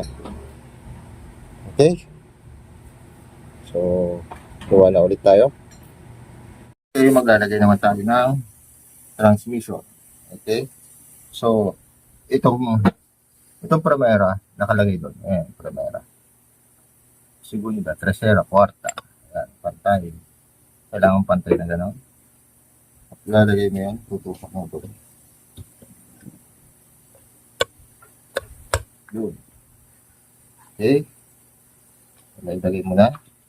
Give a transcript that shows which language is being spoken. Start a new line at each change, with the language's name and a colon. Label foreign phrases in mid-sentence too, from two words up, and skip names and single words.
Filipino: Okay? So, gawa na ulit tayo. Okay, maglalagay naman tayo ng transmission. Okay? So, itong primera, nakalagay doon. Ayan,
Spanish: primera. Segunda, tercera, kwarta.
Filipino: Ayan, pantay. Kailangan pantay na gano'n. At lalagay mo yan, tutusok mo doon. Yun. Okay? Ilagay mo na.